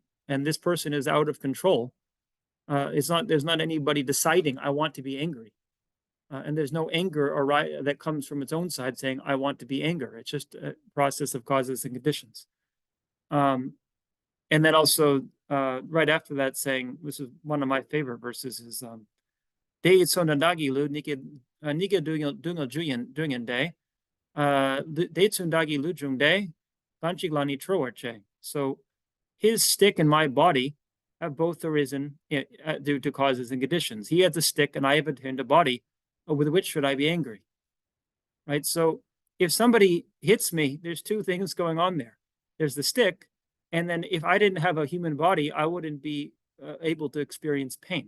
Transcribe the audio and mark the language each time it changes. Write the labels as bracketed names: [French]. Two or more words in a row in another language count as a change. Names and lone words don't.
[English] And this person is out of control. There's not anybody deciding, I want to be angry. And there's no anger that comes from its own side saying, I want to be angry. It's just a process of causes and conditions. And then also, right after that, saying, this is one of my favorite verses, is Dei Tsondagi Lu Nika Dunga Juyen Day, Dei Tsondagi Lu Jung Day, Banchiglani Troarche. So his stick and my body have both arisen due to causes and conditions. He has a stick and I have attained a body. With which should I be angry? Right? So if somebody hits me, there's two things going on there. There's the stick, and then if I didn't have a human body, I wouldn't be able to experience pain.